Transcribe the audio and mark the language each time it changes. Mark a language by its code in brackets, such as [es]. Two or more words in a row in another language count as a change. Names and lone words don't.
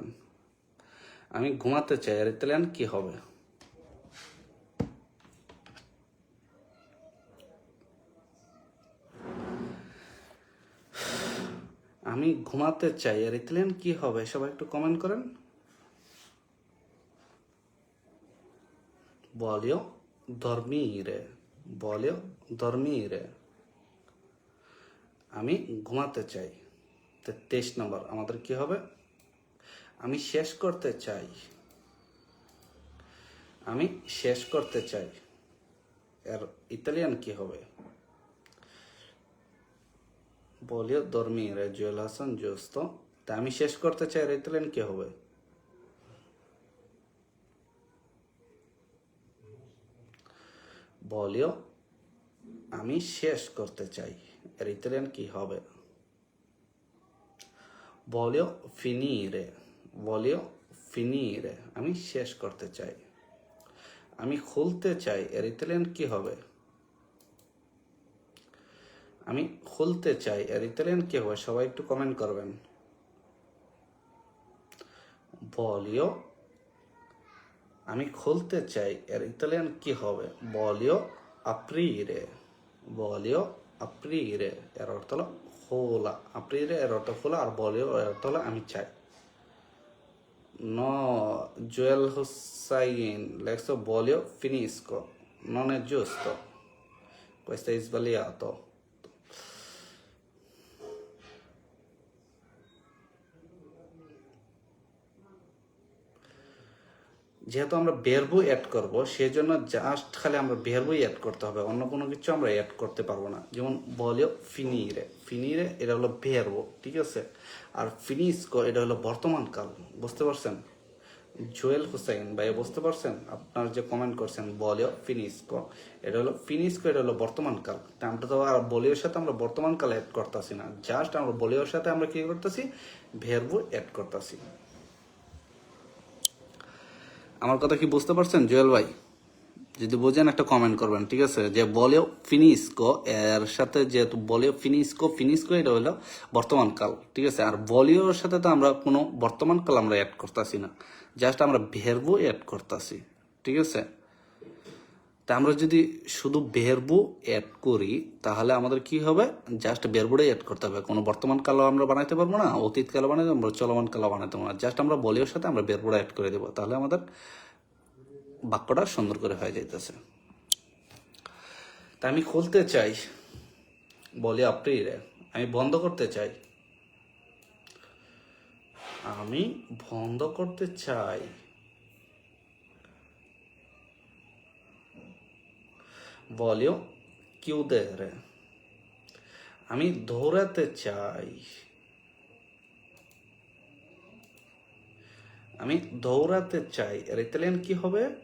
[bn] আমি ঘুমাতে চাই আর ইতালিয়ান কি হবে? আমি ঘুমাতে চাই আর ইতালিয়ান কি হবে? সবাই একটু কমেন্ট করেন। [it] voglio dormire voglio dormire [bn] আমি ঘুমাতে চাই। 23 নম্বর আমাদের কি হবে? আমি শেষ করতে চাই, আমি শেষ করতে চাই, এর ইতালিয়ান কি হবে? [it] voglio dormire, [bn] জুয়েল হাসান জোস্ত। তা আমি শেষ করতে চাই, এর ইতালিয়ান কি হবে? voglio, আমি শেষ করতে চাই, এর ইতালিয়ান কি হবে? [it] voglio finire, voglio finire, [bn] আমি শেষ করতে চাই। আমি খুলতে চাই, এর ইতালিয়ান কি হবে? আমি খুলতে চাই, এর ইতালিয়ান কি হবে? সবাই একটু কমেন্ট করবেন। voglio, আমি খুলতে চাই, এর ইতালিয়ান কি হবে? [it] voglio aprire, voglio aprire, [bn] এর অর্থ হলো খোলা। aprire এর অর্থ খোলা, আর voglio এর অর্থ হলো আমি চাই। [it] No, Joel Hussein, lecto voglio finisco, non è giusto, questo è sbagliato. [bn] যেহেতু আমরা বেরবো অ্যাড করব, সেজন্য জাস্ট খালি আমরা বেরবই অ্যাড করতে হবে, অন্য কোনো কিছু আমরা অ্যাড করতে পারবো না। যেমন [it] voglio finire, [bn] finire এটা হলো বেরবো, ঠিক আছে? আর finisco এটা হলো বর্তমান কাল, বুঝতে পারছেন? জুয়েল হুসাইন ভাইয়া বুঝতে পারছেন? আপনার যে কমেন্ট করছেন [it] voglio finisco, [bn] এটা হলো finisco, এটা হলো বর্তমান কাল। তা আমরা তো আর voglioর সাথে আমরা বর্তমান কাল অ্যাড করতেছি না, জাস্ট আমরা voglioর সাথে আমরা কি করতেছি? ভেরবো অ্যাড করতেছি। আমার কথা কি বুঝতে পারছেন জুয়েল ভাই? যদি বোঝেন একটা কমেন্ট করবেন, ঠিক আছে? যে [it] voglio finisco [bn] এর সাথে যেহেতু [it] voglio finisco, [bn] finisco এটা হলো বর্তমান কাল, ঠিক আছে? আর voglioর সাথে তো আমরা কোনো বর্তমান কাল আমরা অ্যাড করতেছি না, জাস্ট আমরা ভেরবো অ্যাড করতেছি, ঠিক আছে? তা আমরা যদি শুধু ভেরবো অ্যাড করি তাহলে আমাদের কি হবে? জাস্ট ভেরবোটাই অ্যাড করতে হবে, কোনো বর্তমান কালও আমরা বানাইতে পারবো না, অতীত কালও বানাইতে পারবো, চলমান কালও বানাইতে পারবো না। জাস্ট আমরা voglioর সাথে আমরা ভেরবোটা অ্যাড করে দেবো, তাহলে আমাদের বাক্যটা সুন্দর করে হয়ে যাইতেছে। তা আমি খুলতে চাই, [it] voglio aprire, [bn] আমি বন্ধ করতে চাই, আমি বন্ধ করতে চাই, [it] voglio chiudere, [bn] আমি দৌড়াতে চাই, আমি দৌড়াতে চাই, এর ইতালিয়ান কি হবে?